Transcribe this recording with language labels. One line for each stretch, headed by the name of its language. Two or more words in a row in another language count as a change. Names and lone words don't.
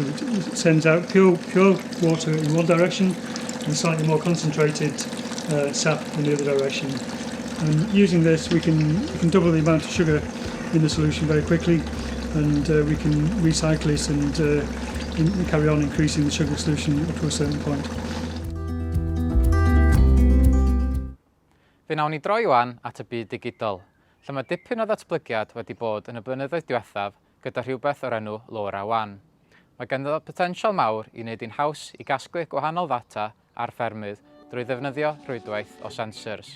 English: It sends out pure water in one direction and slightly more concentrated sap in the other direction. And using this, we can double the amount of sugar in the solution very quickly, and we can recycle it and carry on increasing the sugar solution up to a certain point.
Welsh: Fe wnawn ni droi wan at y byd digidol, lle mae dipyn o ddatblygiad wedi bod yn y blynyddoedd diwethaf gyda rhywbeth o'r enw LoRaWAN. Mae ganddo potensial mawr i wneud i'n haws i gasglu gwahanol ddata ar ffermydd drwy ddefnyddio rhwydwaith o sensors.